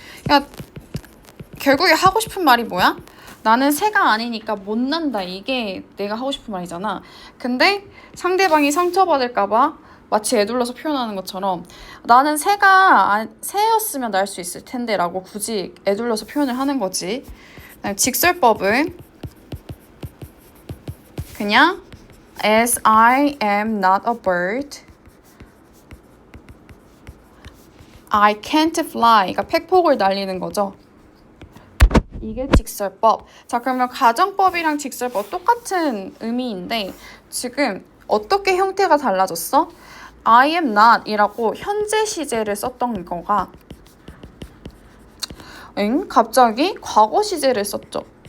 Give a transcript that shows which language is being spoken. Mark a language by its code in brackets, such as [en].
[ko] 그러니까 결국에 하고 싶은 말이 뭐야? 나는 새가 아니니까 못 난다. 이게 내가 하고 싶은 말이잖아. 근데 상대방이 상처받을까봐 마치 애둘러서 표현하는 것처럼 나는 새였으면 날 수 있을 텐데 라고 굳이 애둘러서 표현을 하는 거지. 직설법은 그냥 [en] As I am not a bird, I can't fly. [ko] 그러니까 팩폭을 날리는 거죠. 이게 직설법. 자, 그러면 가정법이랑 직설법 똑같은 의미인데 지금 어떻게 형태가 달라졌어? I am not 이라고 현재 시제를 썼던 거가 갑자기 과거 시제를 썼죠.